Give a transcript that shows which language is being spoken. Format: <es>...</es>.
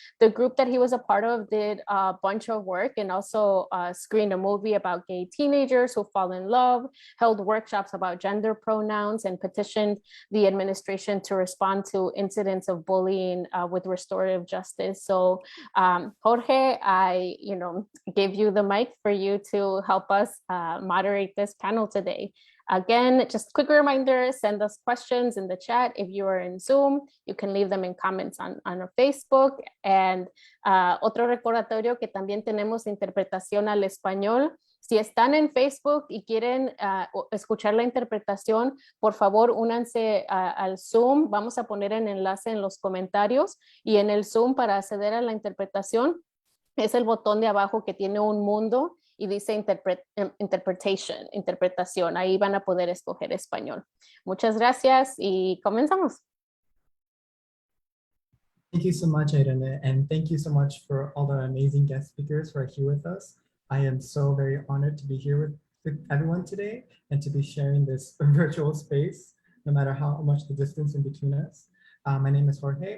<en>The group that he was a part of did a bunch of work and also screened a movie about gay teenagers who fall in love, held workshops about gender pronouns, and petitioned the administration to respond to incidents of bullying with restorative justice. So Jorge, I give you the mic for you to help us moderate this panel today. Again, just quick reminder, send us questions in the chat. If you are in Zoom, you can leave them in comments on our Facebook.</en> <es>And otro recordatorio que también tenemos interpretación al español. Si están en Facebook y quieren escuchar la interpretación, por favor, únanse al Zoom. Vamos a poner el enlace en los comentarios. Y en el Zoom, para acceder a la interpretación, es el botón de abajo que tiene un mundo y dice interpretación. Ahí van a poder escoger español. Muchas gracias y comenzamos.</es> <en>Thank you so much, Irene, and thank you so much for all the amazing guest speakers who are here with us. I am so very honored to be here with everyone today and to be sharing this virtual space, no matter how much the distance in between us. My name is Jorge.</en>